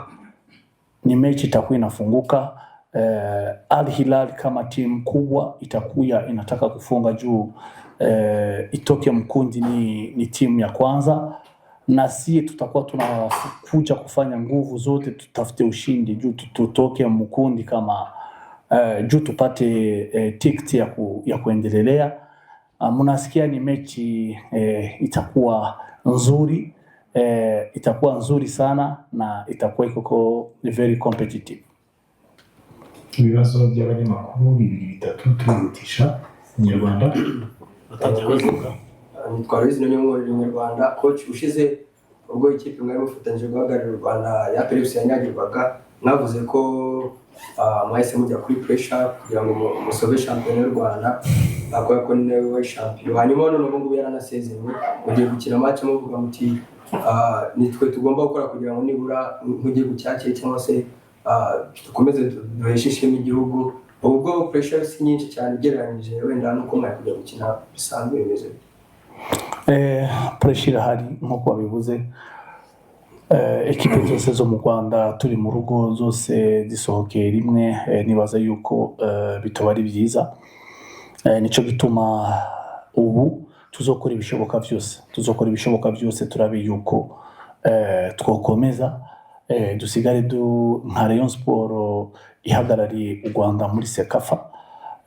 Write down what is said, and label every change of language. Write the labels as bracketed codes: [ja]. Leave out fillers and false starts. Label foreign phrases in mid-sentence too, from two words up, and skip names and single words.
[sw] Ni mechi itakuwa inafunguka. Al Hilal kama timu kubwa itakuwa inataka kufunga juu itoke mkundi, ni timu ya kwanza, na sisi tutakuwa tunakuja kufanya nguvu zote tutafute ushindi juu tutoke mkundi kama juu tupate tiketi ya kuendelea. Mnasikia ni mechi itakuwa nzuri, itakuwa nzuri sana na itakuwa iko [en] very competitive. [rw] Ibibazo by'abanyamakuru bibiri bitatu turihutisha Inyarwanda. Nitwa Louise Nyamwori Inyarwanda. Coach ushize ubwo ikipe mwari mufatanyije guhagararira u Rwanda ya Pereus yanyagirwaga, mwavuze ko mwahise mujya kuri pressure kugira ngo musobe champion y'u Rwanda, akora ko niwe champion. Hanyuma none ubu ngubu yaranasezerewe, mugiye gukina match muvuga muti nitwe tugomba gukora kugira ngo nibura nkujye gucyakeye cyangwa se dukomeze duheshe ishema igihugu. Ubwo pressure si nyinshi cyane ugereranyije wenda nuko mwari kujya gukina bisanzwe bimeze. Pressure hari nkuko babivuze. [rn] Ekipe zose zo mu Rwanda turi mu rugo zose zisohokeye rimwe, nibaza yuko bitoba ari byiza. Nico gituma ubu tuzokora ibishoboka byose turabe yuko twokomeza dusigare nka Rayon Sport ihagarariye u Rwanda muri Sekafa.